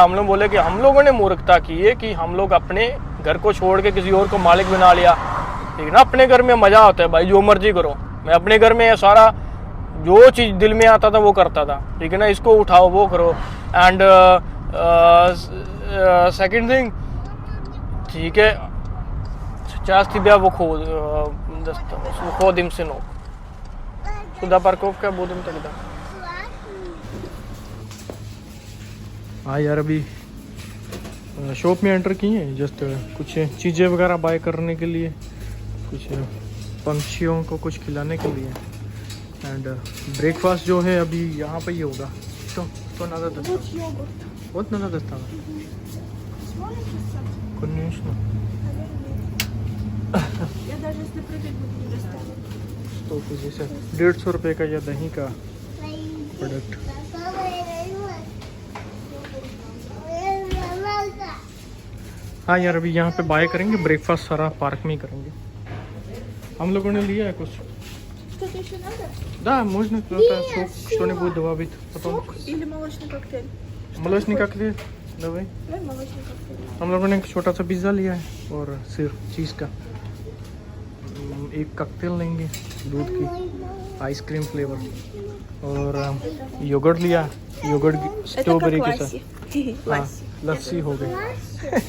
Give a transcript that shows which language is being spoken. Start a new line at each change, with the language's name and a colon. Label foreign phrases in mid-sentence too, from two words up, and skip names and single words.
Hindi: हम लोग बोले कि हम लोगों ने मूर्खता की है कि हम लोग अपने घर को छोड़ के किसी और को मालिक बना लिया, ठीक है ना। अपने घर में मज़ा आता है भाई, जो मर्जी करो, मैं अपने घर में सारा जो चीज़ दिल में आता था वो करता था, ठीक है ना। इसको उठाओ, वो करो।
English: and second thing,
Hindi: ठीक है,
Russian: часто тебя выходим, сынок. Сюда парковка, будем тогда.
Hindi: हाँ यार, अभी शॉप में एंटर किए हैं, जस्ट कुछ चीज़ें वगैरह बाय करने के लिए, कुछ पंछियों को कुछ खिलाने के लिए।
English: and breakfast
Hindi: जो है अभी यहाँ पे ही होगा।
Russian: तो надо достать. Вот надо доставать. Конечно. Я даже если прыгать буду, не достану.
Hindi: तो जैसे 150 रुपये का या दही का प्रोडक्ट। हाँ यार, अभी यहाँ पे बाय करेंगे, ब्रेकफास्ट सारा पार्क में ही करेंगे। हम लोगों ने लिया है कुछ।
Russian: Что-то еще надо? Да, можно кто-то что-нибудь добавить потом. Или молочный коктейль? Молочный коктейль, давай. Давай молочный коктейль.
Hindi: हम लोगों ने एक छोटा सा पिज़्ज़ा लिया है और सिर्फ चीज़ का। एक कॉकटेल लेंगे दूध की,
English: ice cream flavour,
Hindi: और योगर्ट लिया,
English: yogurt strawberry
Hindi: के साथ। हाँ, लस्सी हो गई।